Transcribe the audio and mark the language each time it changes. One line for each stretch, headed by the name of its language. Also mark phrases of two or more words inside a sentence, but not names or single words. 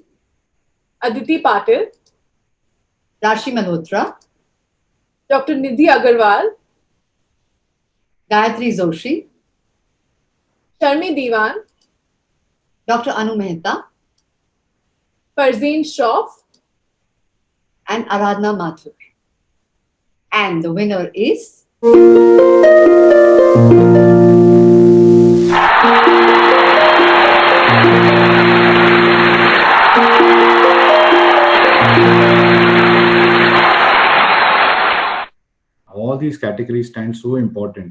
English: Aditi Patil, Rashi Malhotra, Dr. Nidhi Agarwal, Gayatri Zoshi, Sharmi Diwan, Dr. Anu Mehta, Farzeen Shroff, and Aradhna Mathur. And the winner is all these categories stand so important.